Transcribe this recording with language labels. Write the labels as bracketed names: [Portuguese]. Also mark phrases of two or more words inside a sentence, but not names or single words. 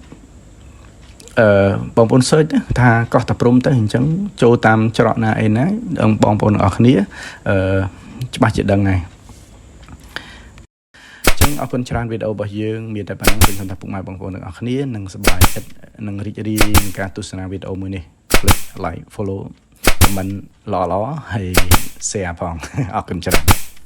[Khmer] បងប្អូន search ថាកោះតាព្រំទៅអញ្ចឹងចូលតាមច្រកណាអីណាបងប្អូនទាំងអស់គ្នាច្បាស់ជាដឹងហើយអញ្ចឹងអរគុណច្រើនវីដេអូរបស់យើងមានតែប៉ុណ្្នឹងខ្ញុំថាពុកម៉ែបងប្អូនទាំងអស់គ្នានឹងសប្បាយចិត្តនឹងរីករាយនឹងការទស្សនាវីដេអូមួយនេះកុំភ្លេច [English] like follow comment [Khmer] ល្អៗហើយ share ផងអរគុណច្រើន